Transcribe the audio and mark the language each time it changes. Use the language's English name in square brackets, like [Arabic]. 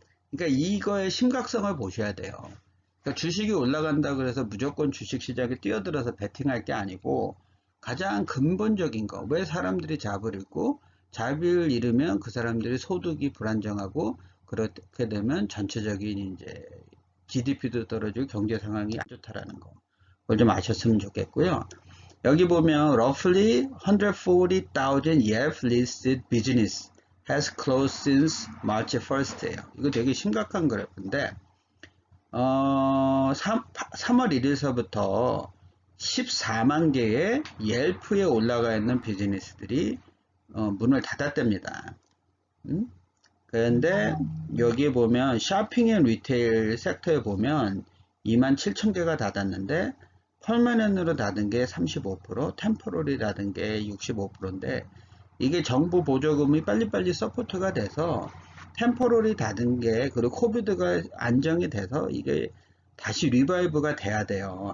[Korean] 그러니까 이거의 심각성을 보셔야 돼요. 그러니까 주식이 올라간다 그래서 무조건 주식시장에 뛰어들어서 베팅할 게 아니고 가장 근본적인 거, 왜 사람들이 잡을 잃고 잡을 잃으면 그 사람들이 소득이 불안정하고 그렇게 되면 전체적인 이제 GDP도 떨어지고 경제 상황이 안 좋다라는 거. 그걸 좀 아셨으면 좋겠고요. [English] 여기 보면 roughly 140,000 Yelp listed business has closed since March 1st예요. [Korean] 이거 되게 심각한 그래프인데 3월 1일서부터 14만 개의 옐프에 올라가 있는 비즈니스들이 문을 닫았답니다. 그런데 여기에 보면 쇼핑 앤 리테일 섹터에 보면 27,000개가 닫았는데 퍼머넌트로 닫은 게 35%, 템포러리 닫은 게 65%인데 이게 정부 보조금이 빨리빨리 서포트가 돼서 템포러리 닫은 게 그리고 코비드가 안정이 돼서 이게 다시 리바이브가 돼야 돼요.